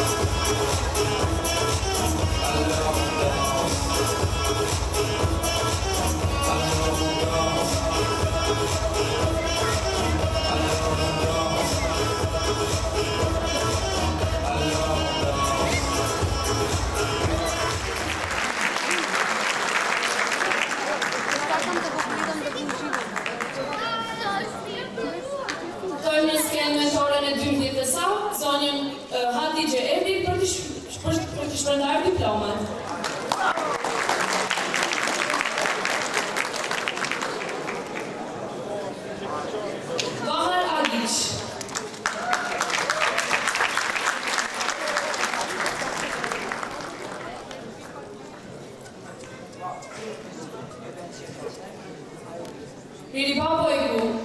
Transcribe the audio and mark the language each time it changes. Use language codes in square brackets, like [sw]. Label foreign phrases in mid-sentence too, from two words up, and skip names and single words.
[fr] alors on danse, alors on danse, alors on danse, alors on danse. [sq] Dojmë skenë mentoren e 12 të sa, zonjën Hatice Edi për të shpërndarë diplomat. Bahar Agic. Riripa Bojku.